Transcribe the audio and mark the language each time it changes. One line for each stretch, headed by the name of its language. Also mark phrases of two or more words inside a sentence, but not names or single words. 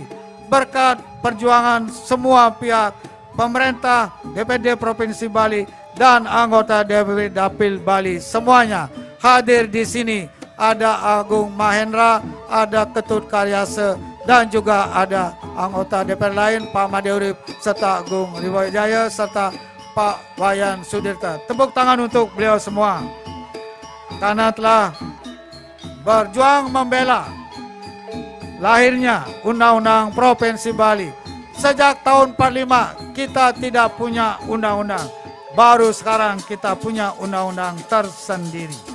Indonesian: Berkat perjuangan semua pihak, pemerintah, DPD Provinsi Bali, dan anggota DPD Dapil Bali semuanya, hadir di sini. Ada Agung Mahendra, ada Ketut Karyase, dan juga ada anggota DPR lain, Pak Made Urip, serta Agung Riwayajaya, serta Pak Wayan Sudirta. Tepuk tangan untuk beliau semua. Karena telah berjuang membela lahirnya Undang-Undang Provinsi Bali. Sejak tahun 45 kita tidak punya undang-undang. Baru sekarang kita punya undang-undang tersendiri.